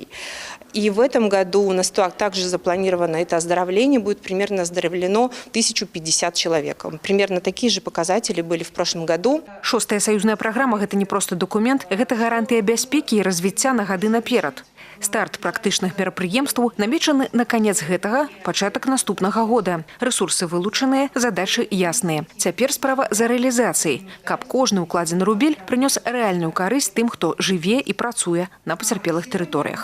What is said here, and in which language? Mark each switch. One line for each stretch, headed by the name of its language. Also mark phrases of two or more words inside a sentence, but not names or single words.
Russian: И в этом году у нас также запланировано это оздоровление, будет примерно оздоровлено 1050 человек. Примерно такие же показатели были в прошлом году.
Belarusian: 6-я саюзная праграма – гэта не просто документ, гэта гарантыя бяспекі і развіцця на гады наперад. Старт практычных мерапрыемстваў намечаны на канец гэтага, пачатак наступнага года. Рэсурсы вылучаныя, задачы ясныя. Цяпер справа за рэалізацыяй, каб кожны укладзены рубель прынёс рэальную карысць тым, хто жыве і працуе на пацярпелых тэрыторыях.